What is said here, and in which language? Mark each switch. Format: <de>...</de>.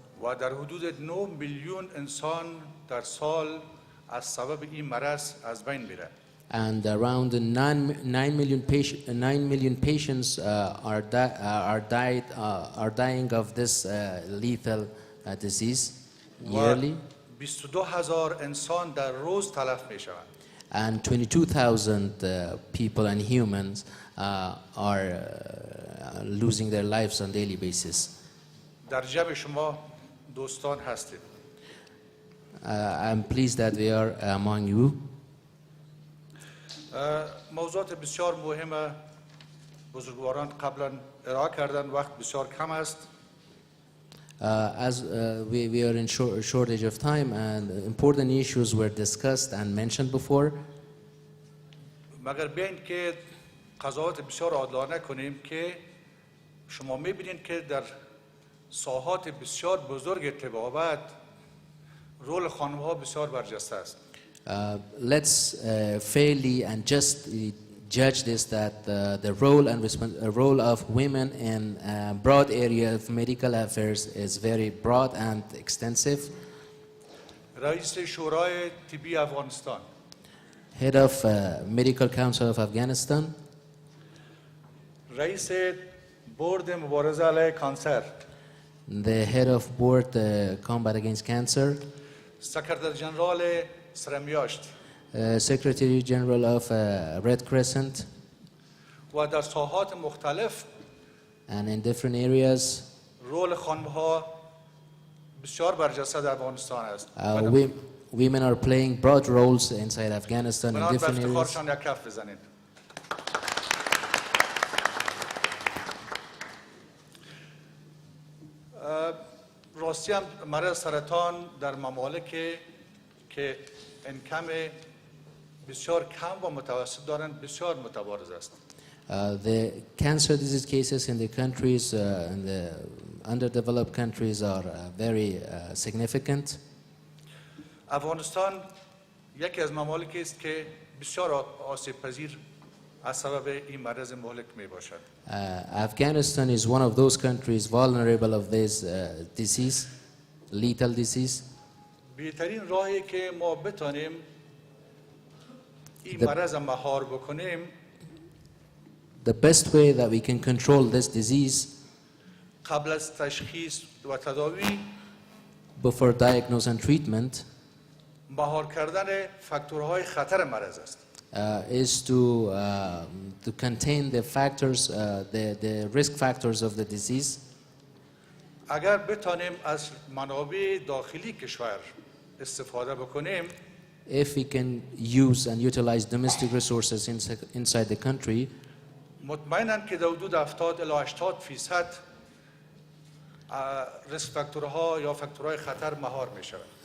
<fa>و در حدود 9 میلیون انسان در سال از سبب این مرض از بین میره.</fa> <en>And around 9 million patients are dying of this lethal disease yearly.</en> <fa>22,000 انسان در روز تلف می شوند.</fa> <en>And 22,000 people and humans are losing their lives on a daily basis.</en> <fa>در جمع شما دوستان هستید.</fa> <en>I'm pleased that we are among you.</en> <fa>موضوعات بسیار مهم بزرگواران قبلا ارائه کردن، وقت بسیار کم است.</fa> <en>As we are in shortage of time and important issues were discussed and mentioned before.</en> <fa>مگر بیاین که قضاوت بسیار عادلانه کنیم که شما میبینید که در ساحات بسیار بزرگ طبابت رول خانم‌ها بسیار برجسته است.</fa> <en>Let's fairly and judge this, that the role and role of women in broad area of medical affairs is very broad and extensive.</en> <fa>رئیس شورای طبی افغانستان،</fa> <en>Head of Medical Council of Afghanistan,</en> <fa>رئیس بورد مبارزه علیه کانسر،</fa> <en>the head of board Combat Against Cancer,</en> <fa>سکرتر جنرال سرمیاشت</fa> <en>Secretary General of Red Crescent,</en> <fa>و در ساحات مختلف</fa> <en>and in different areas.</en> <fa>رول خانم‌ها بسیار برجسته در افغانستان است.</fa> <en>Women are playing broad roles inside Afghanistan in</en> <fa>بنابراین به</fa> <en>different areas.</en> <fa>افتخارشان یک کف بزنید. راستی هم مرض سرطان در ممالکی که انکم بسیار کم و متوسط دارند بسیار متبارز است.</fa> <en>The cancer disease cases in the countries, in the underdeveloped countries, are very significant.</en> <fa>افغانستان یکی از ممالکی است که بسیار آسیب پذیر از سبب این مرض مهلک می باشد.</fa> <en>Afghanistan is one of those countries vulnerable of this disease, lethal disease.</en> <fa>بهترین راهی که ما بتانیم این مرض مهار بکنیم</fa> <en>The best way that we can control this disease</en> <fa>قبل از تشخیص و تداوی</fa> <en>before diagnosis and treatment</en> <fa>مهار کردن فاکتورهای خطر مرض است.</fa> <en>Is to contain the factors, the risk factors of the disease.</en> <fa>اگر بتانیم از منابع داخلی کشور استفاده بکنیم</fa> <en>If we can use and utilize domestic resources inside the country,</en> <fa>مطمئناً که در حدود 70 الی 80% ریسک فاکتورها یا فاکتورهای خطر مهار می شود.</fa>